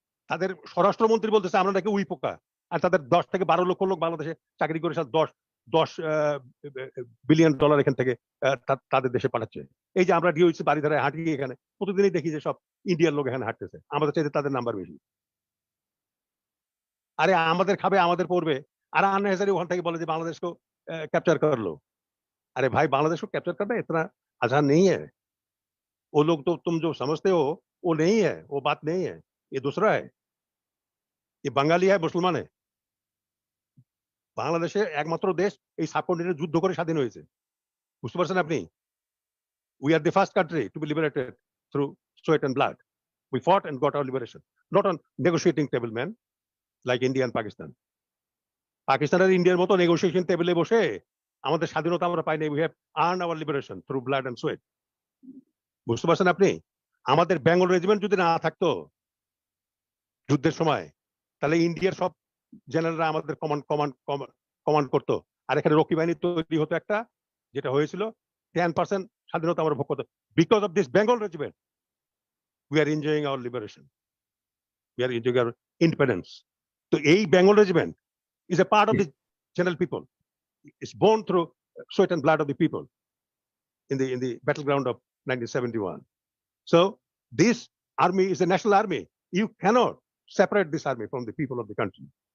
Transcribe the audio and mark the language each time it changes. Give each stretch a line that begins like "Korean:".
Bangla: তাদের স্বরাষ্ট্রমন্ত্রী বলতেছে আমরা নাকি উই পোকা, আর তাদের 10 থেকে 12 লক্ষ লোক বাংলাদেশে চাকরি করে 10 বিলিয়ন ডলার এখান থেকে তাদের দেশে পাঠাচ্ছে। এই যে আমরা ডিওসি বাড়ি ধারে হাঁটি, এখানে প্রতিদিনই দেখি যে সব ইন্ডিয়ার লোক এখানে হাঁটতেছে, আমাদের চাইতে তাদের নাম্বার বেশি। আরে আমাদের খাবে, আমাদের পড়বে, আর আননেসারি ওখান থেকে বলে যে বাংলাদেশকে
Hindi: कैप्चर कर लो। अरे भाई, बांग्लादेश को कैप्चर करना इतना आसान नहीं है। वो लोग तो तुम जो समझते हो वो नहीं है, वो बात नहीं है, ये दूसरा है, ये बंगाली है, मुसलमान है।
Bangla: বাংলাদেশে একমাত্র দেশ এই সাবকন্টিনেন্টে যুদ্ধ করে স্বাধীন হয়েছে, বুঝতে পারছেন আপনি?
English: We are the first country to be liberated through sweat and blood. We fought and got our liberation, not on negotiating table man like India and Pakistan.
Bangla: Pakistan আর ইন্ডিয়ার মতো নেগোসিয়েশন টেবিলে বসে আমাদের স্বাধীনতা আমরা পাই নাই।
English: We have earn our liberation through blood and sweat.
Bangla: বুঝতে পারছেন আপনি? আমাদের বেঙ্গল রেজিমেন্ট যদি না থাকতো যুদ্ধের সময়, তাহলে ইন্ডিয়ার সব জেনারেলরা আমাদের কমান্ড করতো, আর এখানে রক্ষী বাহিনী তৈরি হতো একটা, যেটা হয়েছিল 10% স্বাধীনতা আমরা ভোগ করতো।
English: Because of this Bengal regiment we are enjoying our liberation, we are enjoying our independence.
Bangla: তো এই
English: Bengal regiment is a part of the general people. It's born through sweat and blood of the people in the battleground of 1971. So this army is a national army. You cannot separate this army from the people of the country.